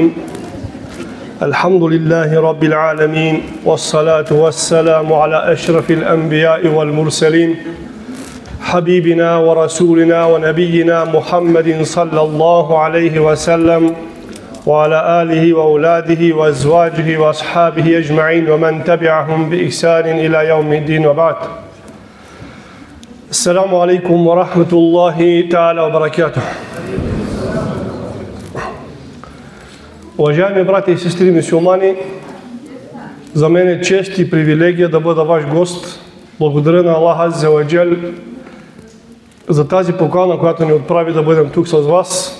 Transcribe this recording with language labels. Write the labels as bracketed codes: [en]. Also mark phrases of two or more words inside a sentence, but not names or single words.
[ar] الحمد لله رب العالمين، والصلاة والسلام على أشرف الأنبياء والمرسلين، حبيبنا ورسولنا ونبينا محمد صلى الله عليه وسلم، وعلى آله وأولاده وأزواجه وأصحابه أجمعين ومن تبعهم بإحسان إلى يوم الدين، وبعد. السلام عليكم ورحمة الله تعالى وبركاته. [bg] Уважаеми брати и сестри мюсюлмани, за мен е чест и привилегия да бъда ваш гост. Благодаря на Аллах [ar] عز وجل [bg] за тази покана, която ни отправи да бъдем тук с вас.